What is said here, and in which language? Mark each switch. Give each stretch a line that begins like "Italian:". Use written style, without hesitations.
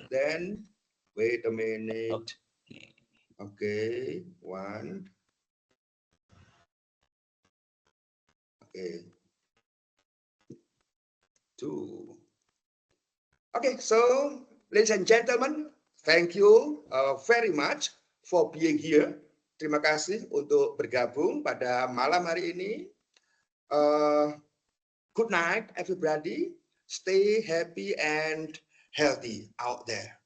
English: Then wait a minute. Okay, 1. Okay. 2. Okay, so ladies and gentlemen, thank you very much for being here.
Indonesian: Terima kasih untuk bergabung pada malam hari ini.
English: Good night, everybody. Stay happy and healthy out there.